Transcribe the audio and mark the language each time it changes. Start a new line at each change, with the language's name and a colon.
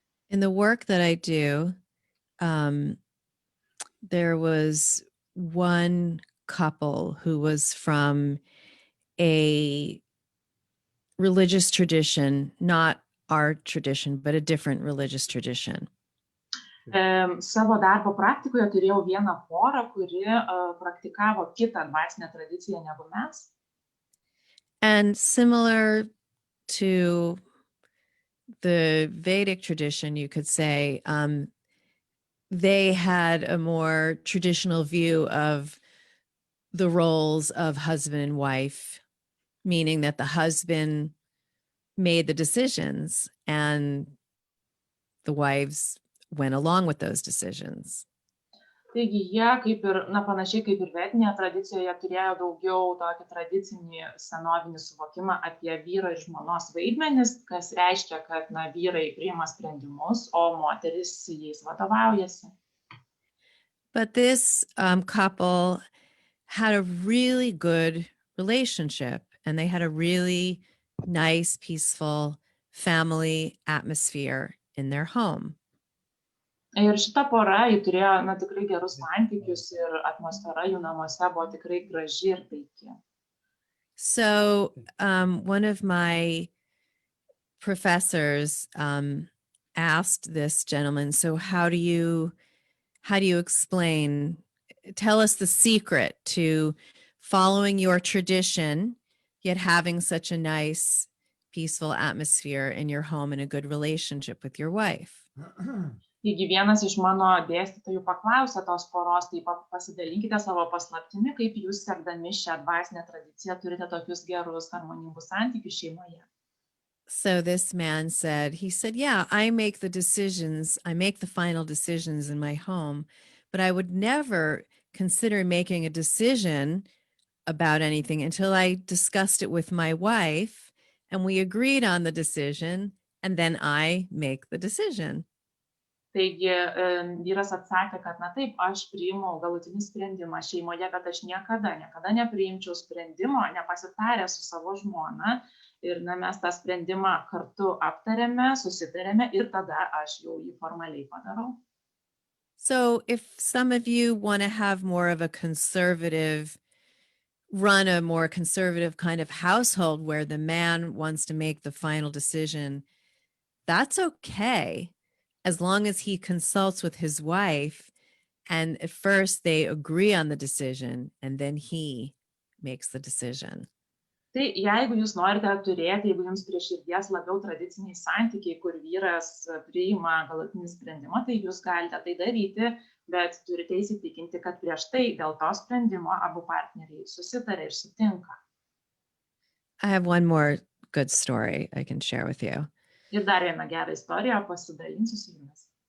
English: In the work that I do, there was one couple who was from a religious tradition, not our tradition, but a different religious tradition.
Lithuanian: Savo darbo praktikoje turėjau vieną porą, kuri praktikavo kitą dvasinę tradiciją negu mes.
English: And similar to the Vedic tradition, you could say, they had a more traditional view of the roles of husband and wife, meaning that the husband made the decisions and the wives went along with those decisions.
Lithuanian: Taigi jie, kaip ir, na, panašiai kaip ir vedinėje tradicijoje, turėjo daugiau tokį tradicinį senovinį suvokimą apie vyro ir žmonos vaidmenis, kas reiškia, kad, na, vyrai priima sprendimus, o moteris jais vadovaujasi.
English: But this couple had a really good relationship, and they had a really nice, peaceful family atmosphere in their home.
Lithuanian: Ir šita pora, ji turėjo, na, tikrai gerus santykius ir atmosfera jų namuose buvo tikrai graži ir taiki.
English: So one of my professors asked this gentleman, so how do you explain, tell us the secret to following your tradition, yet having such a nice, peaceful atmosphere in your home and a good relationship with your wife.
Lithuanian: Taigi vienas iš mano dėstytojų paklausė tos poros, tai pasidalinkite savo paslaptimi, kaip jūs sekdami šią dvasinę tradiciją turite tokius gerus, harmoningus santykius šeimoje.
English: So this man said, yeah, I make the final decisions in my home, but I would never consider making a decision about anything until I discussed it with my wife and we agreed on the decision, and then I make the decision.
Lithuanian: Taigi vyras atsakė, kad na taip, aš priimu galutinį sprendimą šeimoje, bet aš niekada nepriimčiau sprendimo, nepasitaręs su savo žmona. Ir na, mes tą sprendimą kartu aptarėme, susitarėme ir tada aš jau jį formaliai padarau.
English: So if some of you want to have more of a conservative, run a more conservative kind of household where the man wants to make the final decision, that's okay, as long as he consults with his wife and at first they agree on the decision and then he makes the decision.
Lithuanian: Tai jeigu jūs norite turėti, jeigu jums prie širdies labiau tradiciniai santykiai, kur vyras priima galutinį sprendimą, tai jūs galite tai daryti, bet turite įsitikinti, kad prieš tai dėl to sprendimo abu partneriai susitarė ir sutinka.
English: I have one more good story I can share with you.
Lithuanian: Ir dar vieną gerą istoriją pasidalinsiu su jumis.